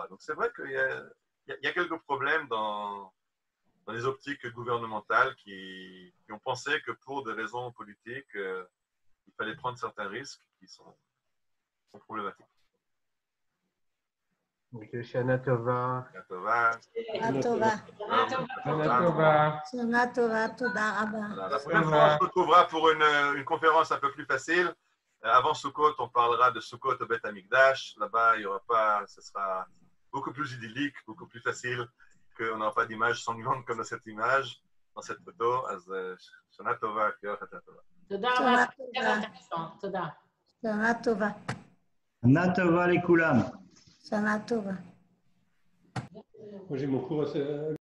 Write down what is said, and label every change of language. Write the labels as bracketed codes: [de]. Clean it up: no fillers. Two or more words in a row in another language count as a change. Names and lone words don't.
[fr] Donc c'est vrai qu'il y a quelques problèmes dans les optiques gouvernementales qui ont pensé que pour des raisons politiques, il fallait prendre certains risques qui sont problématiques. Donc, [he] שנה טובה. שנה טובה. שנה טובה. שנה טובה. שנה טובה. תודה רבה. [fr] La prochaine fois, on se retrouvera pour une conférence un peu plus facile. Avant Sukkot, on parlera de Sukkot au [he] בית המקדש. [fr] Là-bas, il y aura pas, ce sera beaucoup plus idyllique, beaucoup plus facile, qu'on n'aura pas d'image sanglante comme dans cette image, dans cette photo. [he] אז שנה טובה, קריאה חטא טובה. תודה רבה. תודה. שנה טובה. שנה טובה לכולם. שנה טובה. [fr] Moi, j'ai mon cours